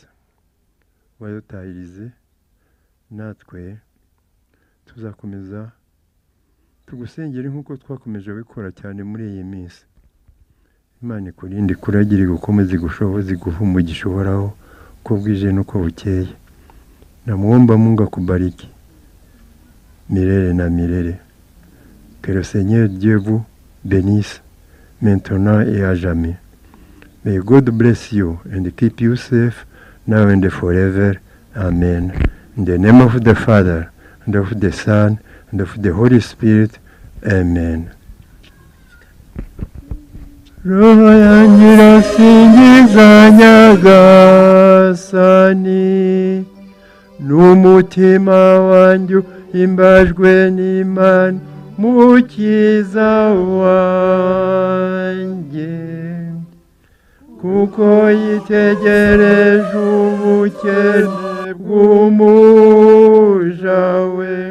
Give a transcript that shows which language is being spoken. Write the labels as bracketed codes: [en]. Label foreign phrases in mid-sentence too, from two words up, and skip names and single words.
[rw] Wadutahirize, natwe tuzakomeza tugusengere nk'uko twakomeje bikora cyane muri iyi minsi. Imana ikurinde, ikuragire, gukomeza igushoboze, iguhe umugisha uhoraho uko bwije n'uko bukeye. [sw] Namuomba Mungu akubariki milele na milele. [fr] Que le Seigneur Dieu vous bénisse maintenant et à jamais. [en] May God bless you and keep you safe now and forever. Amen. In the name of the Father, and of the Son, and of the Holy Spirit. Amen. [rw] Roho yanjye irasingiza Nyagasani, n'umutima wanjye uhimbajwe n'Imana Mukiza wanjye, kuko yitegereje ubukene bw'umuja we.